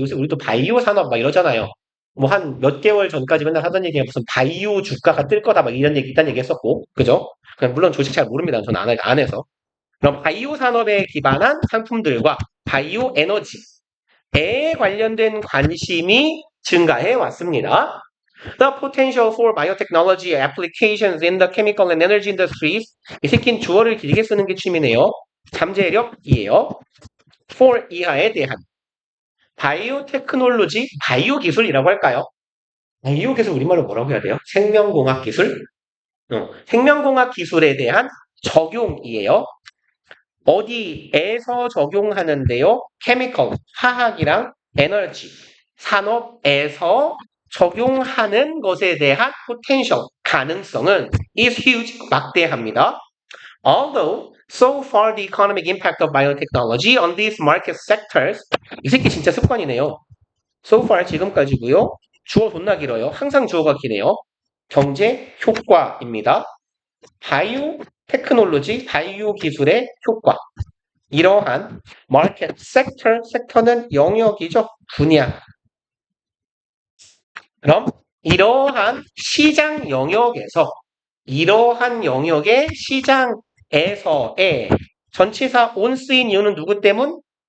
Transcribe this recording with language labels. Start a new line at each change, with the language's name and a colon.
Korean: 요새 우리도 바이오 산업 막 이러잖아요. 뭐 한 몇 개월 전까지 맨날 하던 얘기가 무슨 바이오 주가가 뜰 거다 막 이런 얘기 일단 얘기했었고 그죠? 그냥 물론 조직 잘 모릅니다. 저는 안 해서. 그럼 바이오 산업에 기반한 상품들과 바이오 에너지에 관련된 관심이 증가해 왔습니다.
English: The potential for biotechnology applications in the chemical and energy industries.
Korean: 이 새끼는 주어를 길게 쓰는 게 취미네요. 잠재력이에요. for 이하에 대한 바이오테크놀로지, 바이오 기술이라고 할까요? 바이오 기술 우리말로 뭐라고 해야 돼요? 생명공학 기술? 생명공학 기술에 대한 적용이에요. 어디에서 적용하는데요? 케미컬, 화학이랑 에너지, 산업에서 적용하는 것에 대한 potential, 가능성은
English: is huge,
Korean: 막대합니다.
English: Although so far the economic impact of biotechnology on these market sectors
Korean: 이 새끼 진짜 습관이네요.
English: So far
Korean: 지금까지고요. 주어 존나 길어요. 항상 주어가 기네요. 경제 효과입니다. 바이오 테크놀로지, 바이오 기술의 효과. 이러한 마켓 섹터는 영역이죠. 분야. 그럼 이러한 시장 영역에서 이러한 영역의 시장에서의 전치사 on 쓰인 이유는 누구 때문?